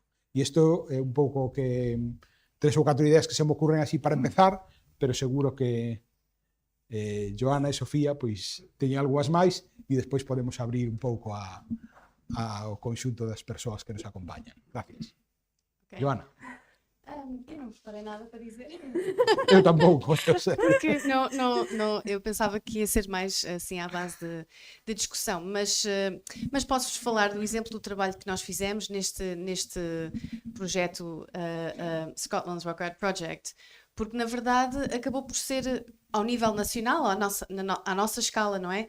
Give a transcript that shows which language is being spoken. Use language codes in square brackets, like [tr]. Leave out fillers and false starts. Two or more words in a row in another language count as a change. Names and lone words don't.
[gl] E isto é un pouco que 3 ou 4 ideas que se me ocurren así para empezar, pero seguro que Joana e Sofía pois teñen algunhas máis e despois podemos abrir un pouco ao conxunto das persoas que nos acompañan. Gracias. Okay. Joana. [pt] Eu não preparei nada para dizer. [gl] Eu tampouco. [pt] Porque eu pensava que ia ser mais assim à base de discussão, mas posso-vos falar do exemplo do trabalho que nós fizemos neste projeto Scotland's Rock Art Project, porque na verdade acabou por ser, ao nível nacional, à nossa escala, não é?